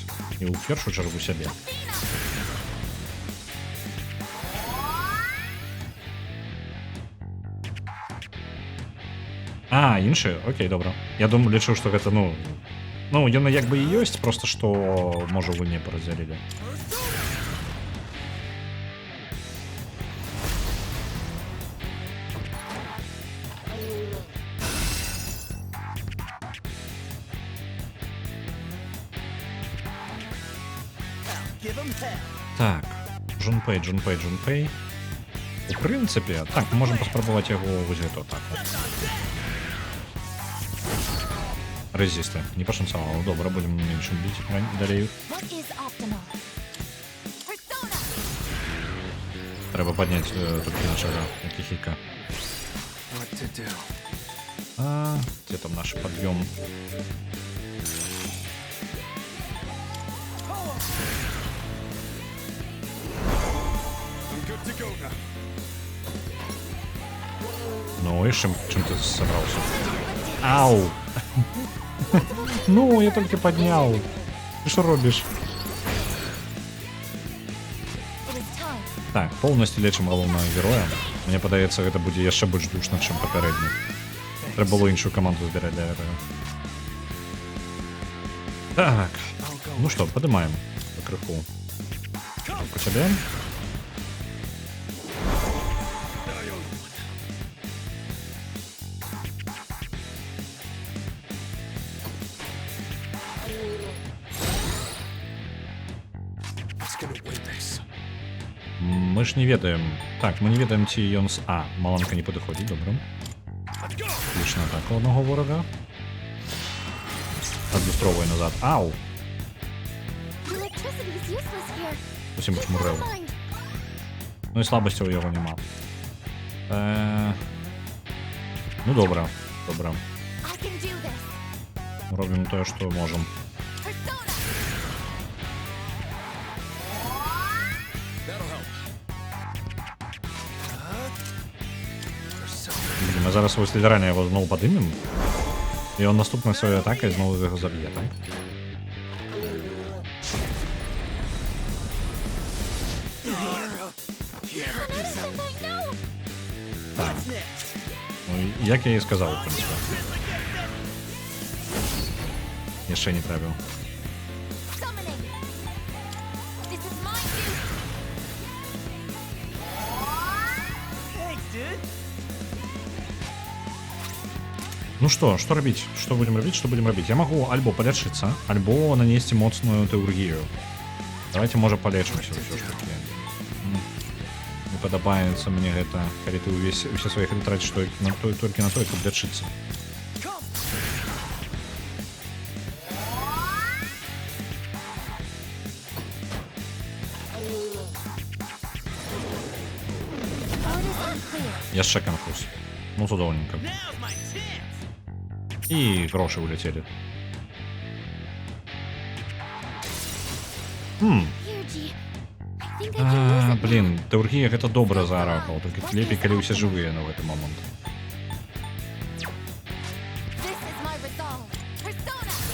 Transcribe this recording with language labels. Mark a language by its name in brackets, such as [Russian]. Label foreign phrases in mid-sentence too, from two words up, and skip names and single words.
[Belarusian] І ў першую чаргу сябе. А, іншыя? Окей, добра. Я думаю, лічу, што гэта, ну, яны як бы і ёсць, просто што, можа, вы не парадзялілі. [English] Give him hell. [Belarusian] Так, Джунпэй. У прынцыпе, так, мы можам паспрабаваць яго вось гэта так. Резісты. Не пашанцавала. Добра, будем меншым біць далей. [English] What is optimal? Persona. [Belarusian] Трэба падняць толькі нашага Акіхіка. [English] What to do? [Belarusian] А, дзе там наш пад'ём? [English] I'm good to go now. [Belarusian] Ну, і чым ты сабраўся? Ау! Ну, я толькі падняў. Ты што робіш? [English] It is time. [Belarusian] Так, поўнасцю лечым галоўнага героя. Мне падаецца, гэта будзе яшчэ больш душна, чым папярэдні. Трэба было іншую каманду збіраць для гэтага. Так, ну што, падымаем пакрыху. По цябе? [English] It's gonna win this. [Belarusian] Мы ж не ведаем. Так, мы не ведаем, ці ён з... А, маланка не падыходзіць, добра. Лічна атака одного ворага. Адлюстроўвай назад. Ау! [English] Electricity is useless here. [Belarusian] Зусім [English] Never [Belarusian] чмурэло. [English] mind. [Belarusian] Ну і слабасцяў у яго няма. Ну добра, добра. [English] I can do this. [Belarusian] Робім тое, што можам. Persona. [English] That'll help. [Ukrainian] Блін, ми зараз ось лідерання його знову подимемо. І він наступною своєю атакою знову його заб'є, так? Так. Ну, як я і сказав, в принципі. Я ще не трапив. [English] Summoning. This is my duty. Thanks, dude. [Russian] Ну что робить? Что будем робить? Что будем робить? Я могу альбо полечиться, альбо нанести моцную теургию. Давайте, может, полечимся все ж таки. [Belarusian] Не падабаецца мне гэта, калі ты ўсе свае хады траціш толькі на той, каб лячыцца. [English] Orders unclear. [Belarusian] Яшчэ канфуз. Ну, цудоўненька. [English] Now's my chance. [Belarusian] І грошы ўляцелі. [English] Here, G. I think I can use it. [Belarusian] Блін, теургія гэта добра зарахаў, толькі лепей, калі ўсе жывыя на гэты момант. [English] This is my resolve. Persona.